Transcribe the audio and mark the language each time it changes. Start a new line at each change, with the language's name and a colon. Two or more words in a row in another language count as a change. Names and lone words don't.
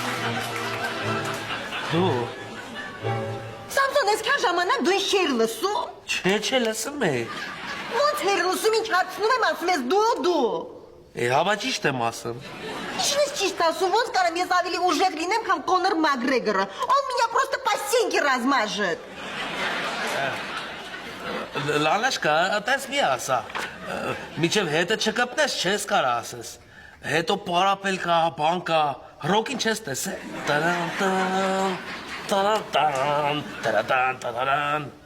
Armenian: Դու։ Սամսոն, այսքան ժամանակ դու ինչ չէիր լսում։ Չէ, լսում է։ Ոնց էր լսում, ինչ հարցնում եմ, ասում ես դու։ Հավա ճիշտ եմ ասում։ Ինչն ես ճիշտ ասում, ոնց կարամ ես ավելի ուժեղ լինեմ, քան Կոնոր Մակգրեգորը։
Russian: Он меня просто по стенке размажет։
Armenian: Լալաշկա, այդպես մի ասա։ Միջև հետը չկպնես, չես կարա ասես։ Հետո պարապել կա, բան կա, ռոքին չես տեսել։ Տարան, տարան, տարան, տարան։